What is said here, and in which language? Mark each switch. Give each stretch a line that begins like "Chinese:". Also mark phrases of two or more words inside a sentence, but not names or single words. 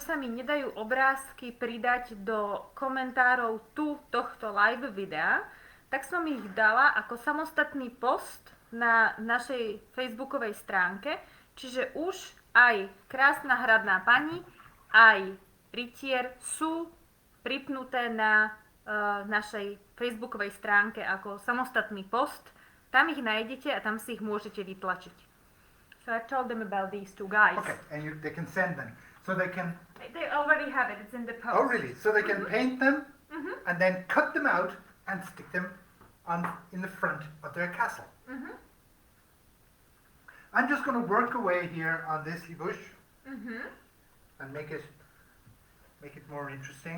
Slovak: sa mi nedajú obrázky pridať do komentárov tohto live videa, tak som ich dala ako samostatný post na našej facebookovej stránke, čiže už aj krásna hradná pani, aj rytier sú pripnuté na našej facebookovej stránke ako samostatný post. Tam ich nájdete a tam si ich môžete vytlačiť.
English: So I've told them about these two guys. Okay, and they can send them. So they can... They already have it, it's in the post. Oh, really? So they can paint them and then cut them out and stick them in the front of their castle. I'm just going to work away here on this bush and make it more interesting.